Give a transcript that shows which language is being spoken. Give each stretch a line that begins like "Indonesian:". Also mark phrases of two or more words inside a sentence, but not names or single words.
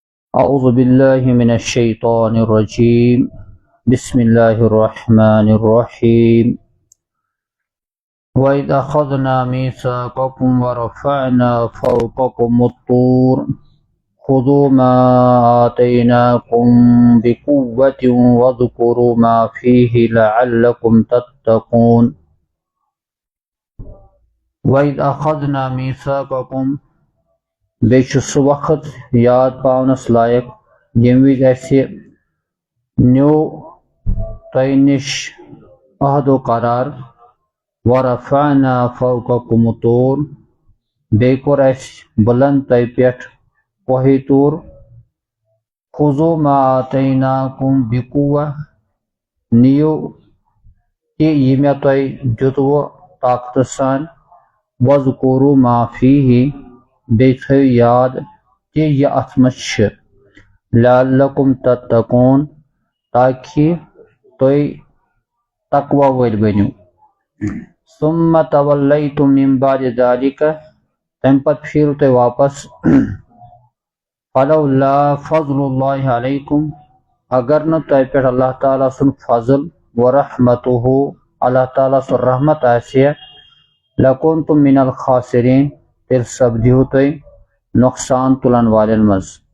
Arabic: أعوذ بالله من الشيطان الرجيم بسم الله الرحمن الرحيم وإذ أخذنا ميثاقكم ورفعنا فوقكم الطور خذوا ما آتيناكم بقوة واذكروا ما فيه لعلكم تتقون وإذ أخذنا ميثاقكم
Kashmiri: بیٚیہِ چھُ سُہ وقت یاد پاونس لایق ییٚمہِ وِزِ اَسہِ نیوٗ تۄہہِ نِش عہد و قرار
Arabic: ورفعنا فوقكم الطور
Kashmiri: بیٚیہِ کوٚر اَسہِ بُلنٛد تۄہہِ پٮ۪ٹھ کوہِ طور
Arabic: خُذوٗ ما آتَيْناكُم بِقُوَّةٍ
Kashmiri: نِیِو تہِ یہِ مےٚ تۄہہِ دِتوٕ طاقتہٕ سان
Arabic: وَاذْکُروٗ ما فیٖہِ
Kashmiri: بیٚیہِ تھٲیِو یاد تہِ یہِ اَتھ منٛز چھِ
Arabic: لعلکم تتقون
Kashmiri: تاکہِ تُہۍ تقویٰ وٲلۍ بٔنِو
Arabic: ثم تولیتم من بعد ذلك
Kashmiri: تَمہِ پتہٕ پھیٖرِو تُہۍ واپس
Arabic: فلولا فضل اللہ علیکم
Kashmiri: اگر نہٕ تۄہہِ پٮ۪ٹھ اللہ تعالیٰ سُنٛد فضل ورحمتہ اللہ تعالیٰ سُنٛد رحمت آسہِ ہے
Arabic: لکنتم من الخاسرین
Kashmiri: تیٚلہِ سپدِہِو تُہۍ نۄقصان تُلن والٮ۪ن منٛز